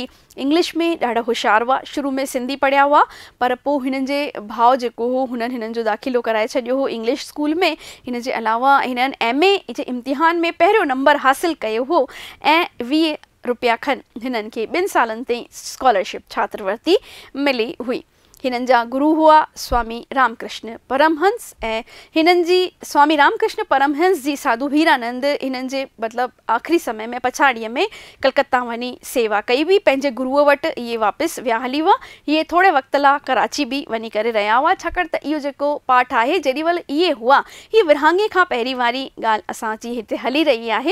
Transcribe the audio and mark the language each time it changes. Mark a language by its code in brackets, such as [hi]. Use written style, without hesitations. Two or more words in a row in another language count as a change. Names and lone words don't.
[sd] इंग्लिश में ॾाढा होशियार हुआ, शुरू में सिंधी पढ़िया हुआ, पर पोइ हिननि जे भाउ जेको हो हुननि हिननि जो दाख़िलो कराए छॾियो हो [en] English school [sd] में। हिन जे अलावा हिननि MA जे इम्तिहान में पहिरियों नंबर हासिल कयो हो ऐं 20 रुपया खन हिननि खे 2 सालनि ताईं स्कॉलरशिप छात्रवृत्ति मिली हुई। हिननि जा गुरु हुआ स्वामी रामकृष्ण परमहंस ऐं हिननि जी स्वामी रामकृष्ण परमहंस जी साधु हीरानंद हिननि जे मतिलबु आख़िरी समय में पछाड़ीअ में कलकत्ता वञी सेवा कई हुई। पंहिंजे गुरुअ वटि इहे वापसि विया हली हुआ। इहे थोरे वक़्त लाइ कराची बि वञी करे रहिया हुआ, छाकाणि त इहो जेको पाठ आहे जेॾी महिल इहे हुआ, हीअ विरहाङे खां पहिरीं वारी ॻाल्हि असांजी हिते हली रही आहे।